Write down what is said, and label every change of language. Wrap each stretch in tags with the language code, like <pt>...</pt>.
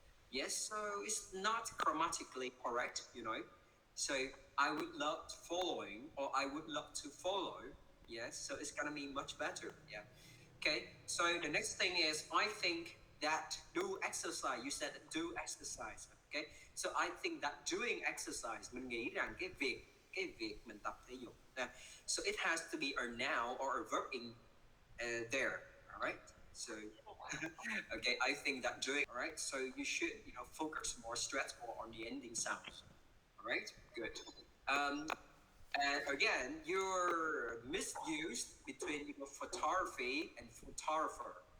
<en>Yes, so it's not grammatically correct. So I would love following or I would love to follow. Yes, so it's gonna be much better. Yeah. Okay. So the next thing is I think that do exercise. You said do exercise. Okay. So I think that doing exercise,</en> <vi>mình nghĩ rằng cái việc mình tập thể dục.</vi> <en>So it has to be a noun or a verb in there. All right. So okay, I think that doing. All right. So you should focus more, stress more on the ending sounds. All right. Good. Um, and again, you're misused between photography and photographer.</en>